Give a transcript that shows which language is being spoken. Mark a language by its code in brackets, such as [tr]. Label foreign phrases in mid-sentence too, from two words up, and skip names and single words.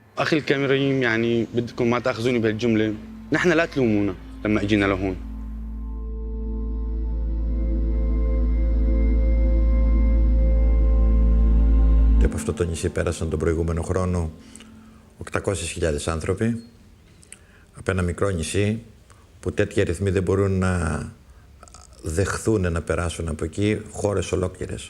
[ar] أخي الكريم يعني بدكم ما تأخذوني بهالجملة، نحن لا تلومونا لما أجينا لهون. [el] Και από αυτό το νησί πέρασαν τον προηγούμενο χρόνο 800.000 άνθρωποι από ένα μικρό νησί που τέτοιοι αριθμοί δεν μπορούν να δεχθούν να περάσουν από εκεί χώρες ολόκληρες.